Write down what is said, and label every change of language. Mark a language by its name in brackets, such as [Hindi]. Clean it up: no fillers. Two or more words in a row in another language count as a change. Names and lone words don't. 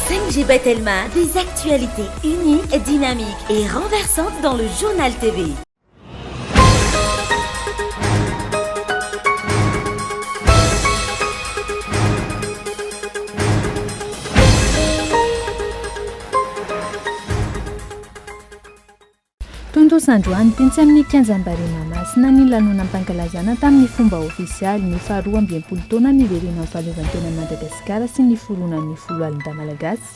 [French] Najib Telma, des actualités uniques, dynamiques et renversantes dans le journal TV. [Malagasy] Sandroany pintsy amin'ny kianjam-bary Mahamasina ny lanonam-pankalazana tamin'ny fomba ofisialy ny faharoa amby enimpolo taona niverena amin'ny fahaleovantenan'i Madagasikara sy ny foronan'ny folo alina malagasy.